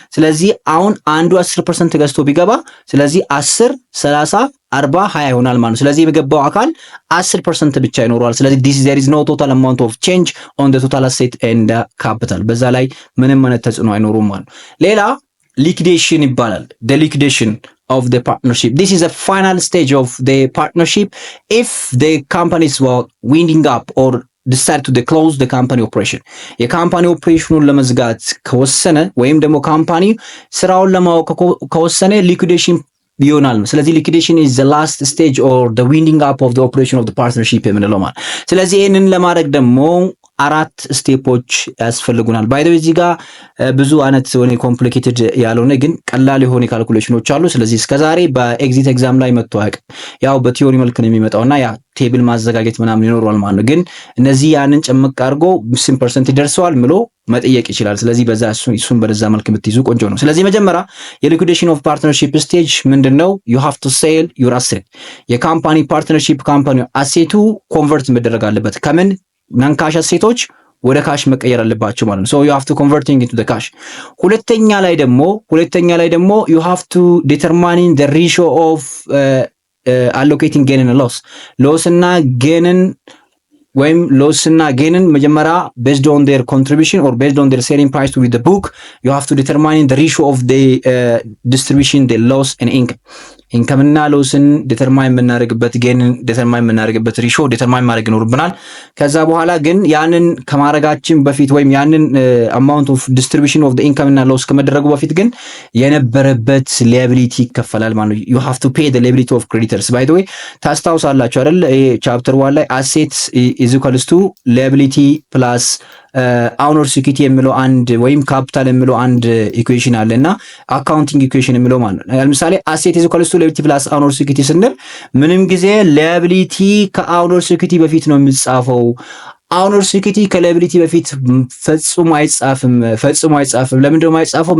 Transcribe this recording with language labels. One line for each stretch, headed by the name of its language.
Amharic: ስለዚህ አሁን አንዱ 10% ገዝቶ ቢገባ ስለዚህ 10 30 40 20 ይሆናል ማለት ነው። ስለዚህ የገባው አካል 10% ብቻ ይኖረዋል። ስለዚህ
English: there is no total amount of change on the total asset and capital
Amharic: በዛ ላይ ምንም አይነት ተጽዕኖ አይኖሩም ማለት ነው። ሌላ liquidation ይባላል።
English: the liquidation of the partnership. This is a final stage of the partnership if the companies were winding up or decide to close the company operation.
Amharic: የካምፓኒ ኦፕሬሽኑን ለመዝጋት ከወሰነ ወይም ደግሞ ካምፓኒ ስራውን ለማወቅ ከወሰነ liquidation ይሆናል። ስለዚህ
English: liquidation is the last stage or the winding up of the operation of the partnership
Amharic: የምንለው ማለት። ስለዚህ ይህንን ለማድረግ ደግሞ 4 ስቴፖች ያስፈልጉናል።
English: ባይ ዘ ወይ
Amharic: እዚህ ጋር ብዙ አይነት ሆነ ኮምፕሊኬትድ ያልሆነ ግን ቀላል የሆነ ካልኩሌሽኖች አሉ። ስለዚህ እስከዛሬ በኤግዚት ኤግዛም ላይ መጥቶ አያውቅም። ያው በቲዮሪ መልክ ነው የሚመጣውና ያ ቴብል ማዘጋጀት ምናምን ይኖረዋል ማለት ነው። ግን እነዚህ ያንን ጭምቅ አድርጎ 50% ይደርሰዋል ብሎ መጠየቅ ይችላል። ስለዚህ በዛ እሱን በዛ መልክ የምትይዙ ቆንጆ ነው። ስለዚህ መጀመሪያ የሊኩዊዴሽን ኦፍ ፓርትነርሺፕ ስቴጅ ምንድነው?
English: you have to sell your asset
Amharic: የካምፓኒ ፓርትነርሺፕ ካምፓኒ አሴቱ ኮንቨርት መደረግ አለበት። ከምን ናን ካሽ አሴቶች ወደ ካሽ መቀየር አለባቸው ማለት ነው።
English: so you have to converting into the cash።
Amharic: ሁለተኛ ላይ ደግሞ
English: you have to determining the ratio of allocating gain and loss እና gain ወይም loss እና gain መጀመሪያ based on their contribution or based on their selling price to the book you have to determine the ratio of the distribution the loss and income
Amharic: ኢንካም እና ሎስን ዲተርማይን የምናደርግበት ጌንን ዲተርማይን የምናደርግበት ሪሾ ዲተርማይን ማድረግ ይኖርብናል። ከዛ በኋላ ግን ያንን ከማድረጋችን በፊት ወይም ያንን አማውንት ኦፍ ዲስትሪቢዩሽን ኦፍ ዘ ኢንካም እና ሎስ ከመደረጉ በፊት ግን የነበረበት ሊያቢሊቲ ይከፈላል ማለት ነው።
English: you have to pay the liability of creditors by the way
Amharic: ታስታውሳላችሁ አይደል? ይሄ ቻፕተር 1 ላይ
English: assets is equals to liability plus
Amharic: ኦነር ኢኩዊቲ የሚለው አንድ ወይም ካፒታል የሚለው አንድ ኢኩዌሽን አለና አካውንቲንግ ኢኩዌሽን የሚለው ማለት ነው። ለምሳሌ
English: አሴት ኢዝ ኢኳልስ ቱ ሊያቢሊቲ ፕላስ ኦነር ኢኩዊቲ
Amharic: ስንል ምንም ጊዜ ሊያቢሊቲ ከኦነር ኢኩዊቲ በፊት ነው የሚጻፈው። ኦነር ኢኩዊቲ ከሊያቢሊቲ በፊት ፈጽሞ አይጻፍም። ለምን ደግሞ አይጻፈው?